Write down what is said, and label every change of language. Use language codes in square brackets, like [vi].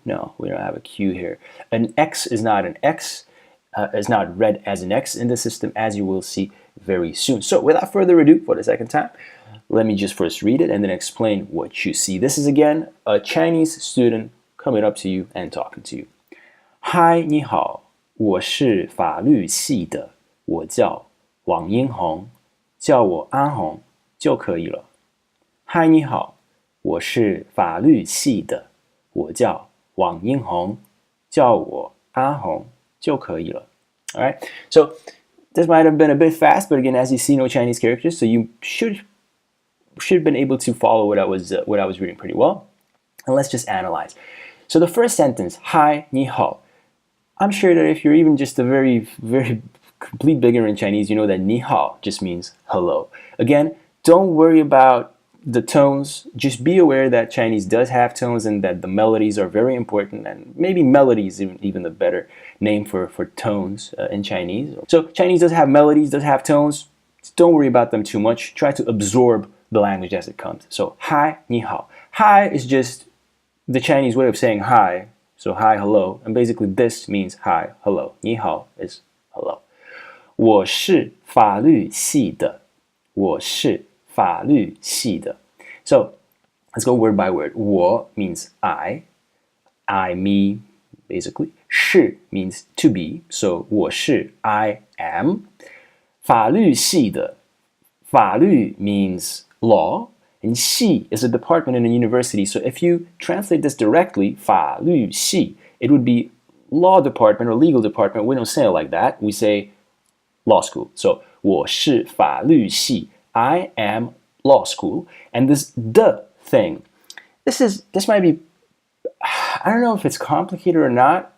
[en] No, we don't have a Q here. An X is not an X, is not read as an X in the system, as you will see very soon. So without further ado, for the second time, let me just first read it and then explain what you see. This is again a Chinese student coming up to you and talking to you. [zh] Hi, 你好，我是法律系的，我叫王英红，叫我安红就可以了。 Hi, 你好，我是法律系的，我叫王英红，叫我安红就可以了。 [en] All right, so this might have been a bit fast, but again, as you see, no Chinese characters, so you should have been able to follow what I was reading pretty well. And let's just analyze. So the first sentence, Hi, 你好.I'm sure that if you're even just a very, very complete beginner in Chinese, you know that 你好 just means hello. Again, don't worry about the tones. Just be aware that Chinese does have tones and that the melodies are very important, and maybe melody is even the better name for tones in Chinese. So Chinese does have melodies, does have tones. Don't worry about them too much. Try to absorb the language as it comes. So, Hi, 你好. Hi is just the Chinese way of saying hi. So hi, hello, and basically this means hi, hello. 你好 is hello. [zh] 我是法律系的，我是法律系的. [en] So let's go word by word. 我 means I, me, basically. 是 means to be, so 我是 I am. 法律系的, 法律 means law. And 系 is a department in a university. So if you translate this directly, 法律系, it would be law department or legal department. We don't say it like that. We say law school. So 我是法律系, I am law school. And this the thing, this might be, I don't know if it's complicated or not.